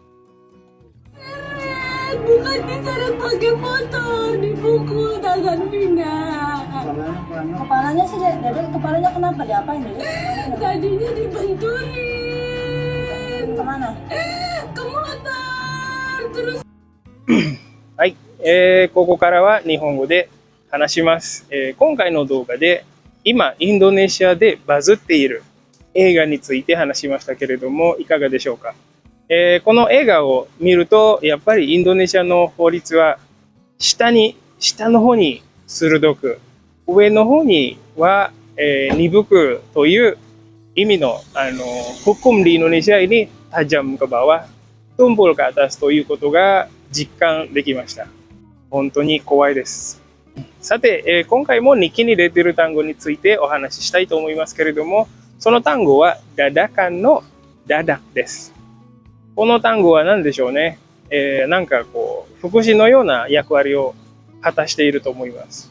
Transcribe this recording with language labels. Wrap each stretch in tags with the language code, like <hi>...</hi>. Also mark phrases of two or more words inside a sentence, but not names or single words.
<id>Bukan diseret pakai motor, dipukul tangan Vina. Kepalanya sih, Dede, kepalanya kenapa? Diapain, Dede? Tadinya dibenturin. Kemana? Ke motor, terus.</id> <ja>はい、ここからは日本語で話します。今回の動画で今インドネシアでバズっている映画について話しましたけれども、いかがでしょうか。この映画を見るとやっぱりインドネシアの法律は下の方に鋭く、上の方には、鈍くという意味の、</ja> <id>hukum di Indonesia ini tajam ke bawah, tumpul ke atas</id> <ja>ということが実感できました。本当に怖いです。さて、今回も日記に出ている単語についてお話ししたいと思いますけれども、その単語はダダカンのダダです。この単語は何でしょうね。なんかこう副詞のような役割を果たしていると思います。</ja>